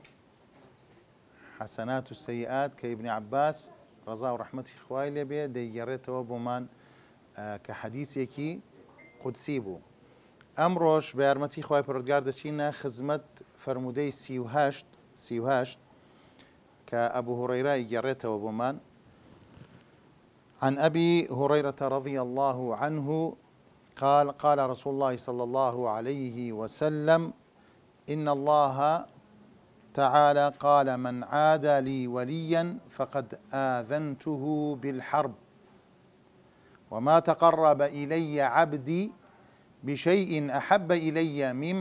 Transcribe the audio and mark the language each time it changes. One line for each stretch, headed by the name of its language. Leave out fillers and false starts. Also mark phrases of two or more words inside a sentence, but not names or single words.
Central Kurdish: حەسەنات و سەیئات کە ئیبنی عەباس ڕەزا و ڕەحمەتی خوای لێ بێ دەیگەڕێتەوە بۆمان کە حەدیثێکی قودسی بوو. ئەمڕۆژ بە یارمەتی خوای پەروەردگار دەچینە خزمەت فەرموودەی 38 کە ئەبوو هورەیرە ئیگەڕێتەوە بۆمان.
Arabic: عن أبي هريرة رضي الله عنه قال قال رسول الله صلى الله عليه وسلم إن الله تعالى قال من عادى لي وليا فقد آذنته بالحرب وما تقرب إلي عبدي بشيء أحب إلي